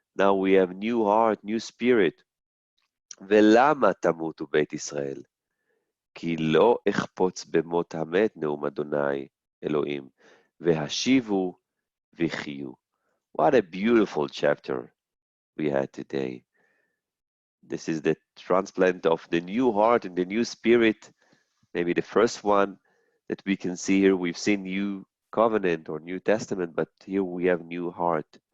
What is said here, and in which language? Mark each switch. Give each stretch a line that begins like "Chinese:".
English: Now we have new heart, new spirit.
Hebrew: ולמה תמותו בית ישראל? כי לא אחפוץ במות המת נאום אדוני אלוהים, והשיבו וחיו.
English: What a beautiful chapter we had today. This is the transplant of the new heart and the new spirit. Maybe the first one that we can see here. We've seen New Covenant or New Testament, but here we have new heart.